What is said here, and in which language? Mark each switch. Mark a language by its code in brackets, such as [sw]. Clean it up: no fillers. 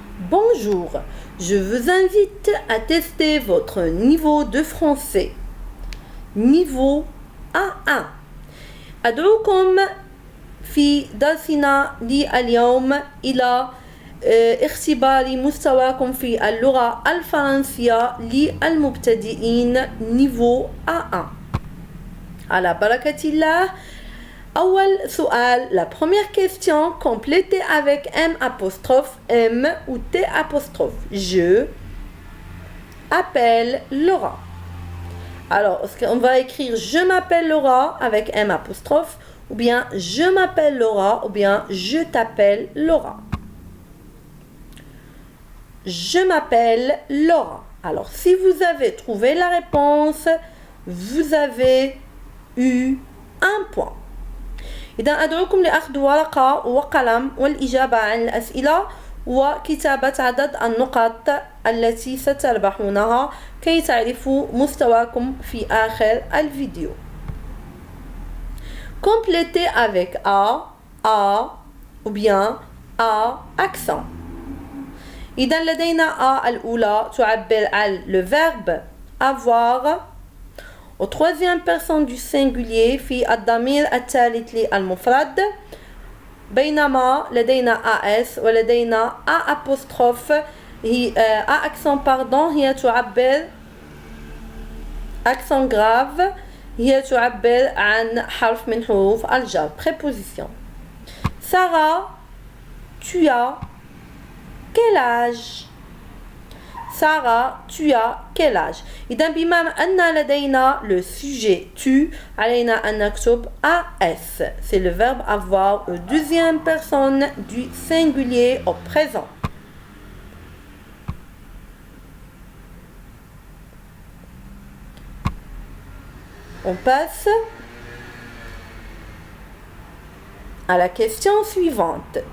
[fr] Bonjour, je vous invite à tester votre niveau de français. Niveau A1. [ar] أدعوكم في درسنا لليوم إلى اختبار مستواكم في اللغة الفرنسية للمبتدئين [fr] niveau A1. [ar] على بركة الله. أول سؤال, [fr] la première question, complétez avec M apostrophe M ou T apostrophe. Je appelle Laura. Alors, on va écrire je m'appelle Laura avec M apostrophe, ou bien je m'appelle Laura, ou bien je t'appelle Laura. Je m'appelle Laura. Alors, si vous avez trouvé la réponse, vous avez eu un point. [ar] إذا أدعوكم لأخذ ورقة وقلم والإجابة عن الأسئلة وكتابة عدد النقاط التي ستربحونها كي تعرفوا مستواكم في آخر الفيديو. [fr] Complétez avec A ou bien A accent. [ar] إذا لدينا A الأولى تعبر عن [fr] le verbe avoir au troisième personne du singulier [ar] في الضمير الثالث للمفرد بينما لدينا AS ولدينا A apostrophe هي A accent pardon هي تعبر [fr] accent grave [ar] هي تعبر عن حرف من حروف الجر préposition. [fr] Sarah, tu as quel âge? Sarah, tu as quel âge? [ar] إذا بما أن لدينا [fr] le sujet tu [ar] علينا أن نكتب AS. [fr] C'est le verbe avoir au deuxième personne du singulier au présent. On passe à la question suivante.